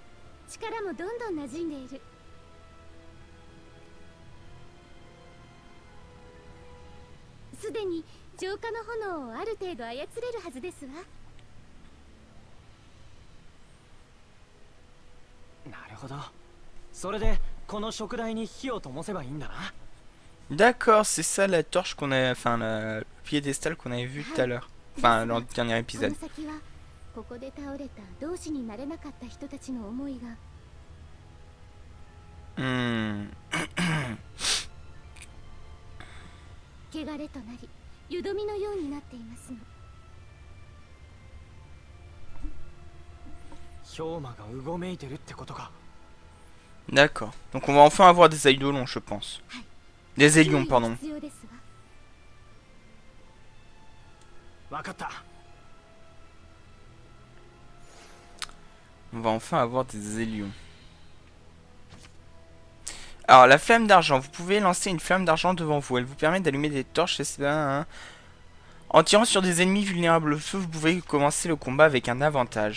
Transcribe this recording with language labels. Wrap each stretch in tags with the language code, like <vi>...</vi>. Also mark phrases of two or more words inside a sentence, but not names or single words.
<ja>力もどんどん馴染んでいる。すでに浄化の炎をある程度操れるはずですわ。なるほど。それでこの食台に火を灯せばいいんだな。</ja> <fr>D'accord, c'est ça la torche qu'on a, enfin le piédestal qu'on avait vu tout à l'heure, enfin dans le dernier épisode.</fr> <ja>ここで倒れた同志になれなかった人たちの思いが汚れとなり、湯飲みのようになっていますの。氷魔がうごめいてるってことか。</ja> <fr>D'accord. Donc on va enfin avoir des eidolons, je pense. Des élions, pardon.</fr> <ja>わかった。</ja> <fr>On va enfin avoir des élions. Alors, la flamme d'argent. Vous pouvez lancer une flamme d'argent devant vous. Elle vous permet d'allumer des torches. Hein. En tirant sur des ennemis vulnérables au feu, vous pouvez commencer le combat avec un avantage.</fr>